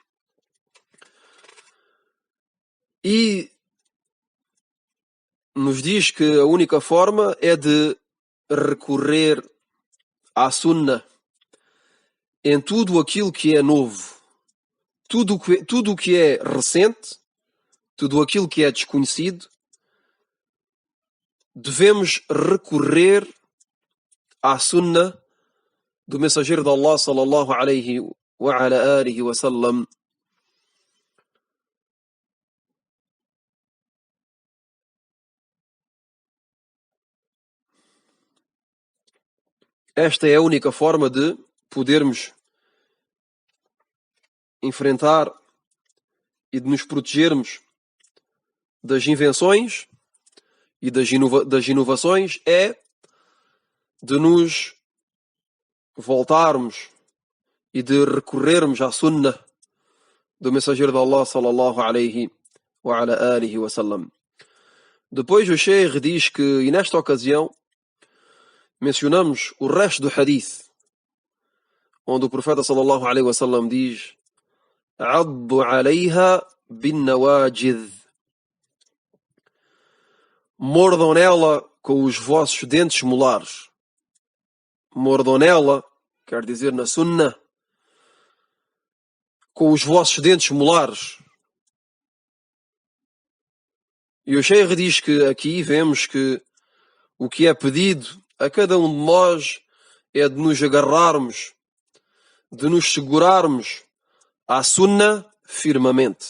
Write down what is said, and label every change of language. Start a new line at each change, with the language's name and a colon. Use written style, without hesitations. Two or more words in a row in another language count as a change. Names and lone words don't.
Portuguese: E nos diz que a única forma é de recorrer à Sunnah em tudo aquilo que é novo, tudo o que é recente, tudo aquilo que é desconhecido. Devemos recorrer à Sunnah do mensageiro de Allah
Arabic: صلى الله عليه وعلى آله وسلم.
Portuguese: Esta é a única forma de podermos enfrentar e de nos protegermos das invenções e das inovações, é de nos voltarmos e de recorrermos à Sunnah do mensageiro de Allah
Arabic: صلى الله عليه وعلى آله وسلم.
Portuguese: Depois o Sheikh diz que, e nesta ocasião, mencionamos o resto do hadith, onde o profeta
Arabic: صلى الله عليه وسلم
Portuguese: diz:
Arabic: "عضوا عليها بالنواجذ",
Portuguese: mordam nela com os vossos dentes molares. Mordam nela, quer dizer na Sunnah, com os vossos dentes molares. E o Sheikh diz que aqui vemos que o que é pedido a cada um de nós é de nos agarrarmos, de nos segurarmos à Sunnah firmemente.